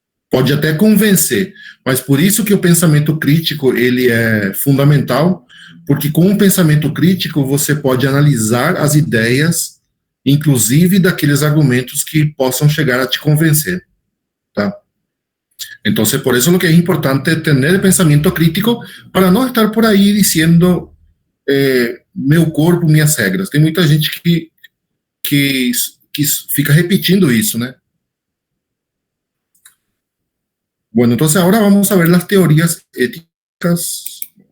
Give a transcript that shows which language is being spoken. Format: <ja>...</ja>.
<pt>Pode até convencer, mas por isso que o pensamento crítico, ele é fundamental, porque com o pensamento crítico você pode analisar as ideias, inclusive daqueles argumentos que possam chegar a te convencer, tá?</pt> <es>Entonces, por eso lo que es importante tener pensamiento crítico para no estar por ahí diciendo</es> <pt>meu corpo, minhas regras. Tem muita gente que fica repetindo isso, né?</pt> <es>Bueno, entonces ahora vamos a ver las teorías éticas.</es>